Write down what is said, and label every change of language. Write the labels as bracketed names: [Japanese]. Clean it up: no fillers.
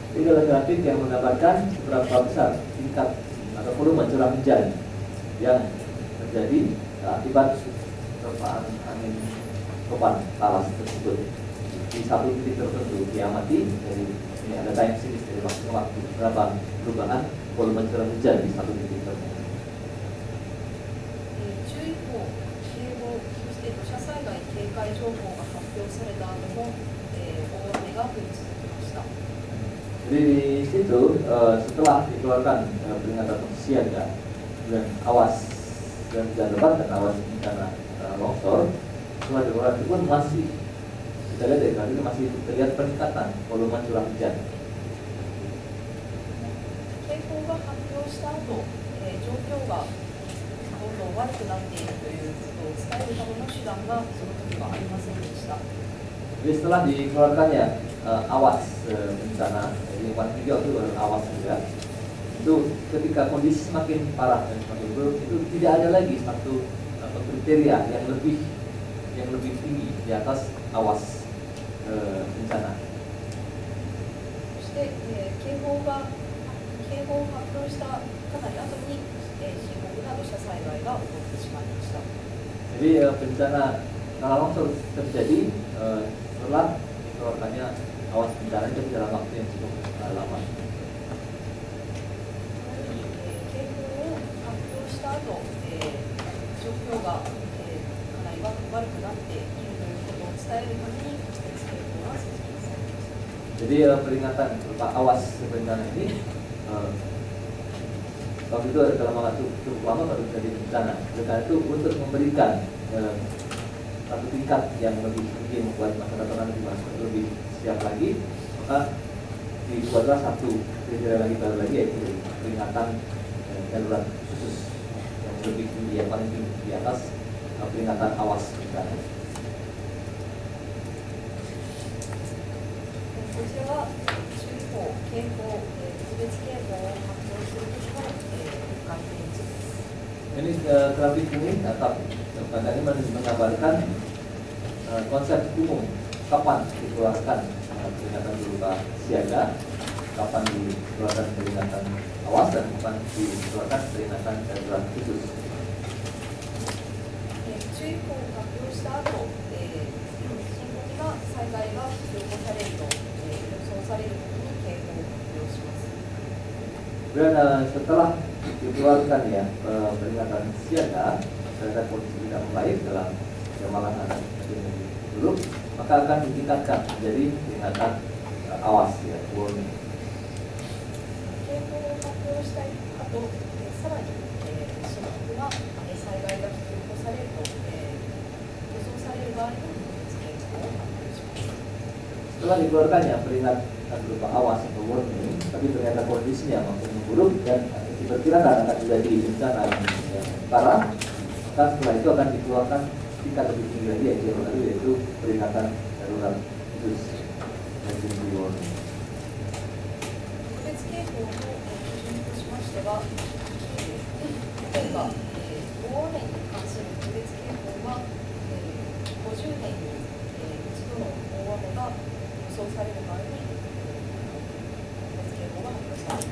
[Indonesian] Ini adalah grafik yang menggambarkan berapa besar tingkat atau volume curah hujan yang terjadi akibat terpaan angin topan talas tersebut di satu titik tertentu diamati dari ini ada time series dari waktu ke waktu berapa perubahan volume curah hujan di satu titik tertentu. [Japanese] 注意報、警報、そして土砂災害警戒情報が発表された後も大雨が降り続きました。 [Indonesian] Jadi di situ setelah dikeluarkan peringatan siaga dan awas dan hujan lebat dan awas bencana longsor, setelah dikeluarkan itu pun masih kita lihat dari tadi masih terlihat peningkatan volume curah hujan. [Japanese] 警報が発表した後、状況がどんどん悪くなっているということを伝えるための手段がその時はありませんでした。 [Indonesian] Jadi setelah dikeluarkannya awas bencana, jadi yang paling hijau itu awas juga. Itu ketika kondisi semakin parah dan semakin buruk, itu tidak ada lagi satu kriteria yang lebih tinggi di atas awas bencana. [Japanese] そして、警報を発表したかなり後に、深刻な土砂災害が起こってしまいました。 [Indonesian] Jadi bencana tanah longsor terjadi setelah dikeluarkannya awas bencana itu dalam waktu yang cukup lama. [Japanese] 警報を発表した後、状況が、かなり悪くなっているということを伝えるために特別警報が設置されました。 [Indonesian] Jadi peringatan berupa awas bencana ini waktu itu dalam waktu cukup lama baru terjadi bencana. Oleh karena itu untuk memberikan satu tingkat yang lebih tinggi membuat masyarakat nanti lebih siap lagi, maka dibuatlah satu kriteria lagi baru lagi, yaitu peringatan darurat khusus yang lebih tinggi, yang paling tinggi di atas peringatan awas bencana. [Japanese] こちらは注意報、警報、特別警報を発表するときの関係値です。 [Indonesian] Ini grafik ini atau gambar ini menggambarkan konsep umum kapan dikeluarkan peringatan berupa siaga, kapan dikeluarkan peringatan awas, dan kapan dikeluarkan peringatan darurat khusus. [Japanese] 注意報を発表した後、深刻な災害が引き起こされると予想されるときに警報を発表します。 [Indonesian] Kemudian setelah dikeluarkan ya peringatan siaga terhadap kondisi tidak membaik dalam malah akan lebih buruk, maka akan ditingkatkan menjadi peringatan awas ya, warning. [Japanese] 警報を発表した後、さらに深刻な災害が引き起こされると予想される場合に特別警報を発表します。 [Indonesian] Setelah dikeluarkannya peringatan berupa awas atau warning, tapi ternyata kondisinya makin memburuk dan diperkirakan akan terjadi bencana yang parah, maka setelah itu akan dikeluarkan tingkat lebih tinggi lagi, yaitu peringatan darurat khusus emergency warning. [Japanese] 特別警報の基準としましては、例えば、大雨に関する特別警報は、50年に一度の大雨が予想される場合に、特別警報が発表されます。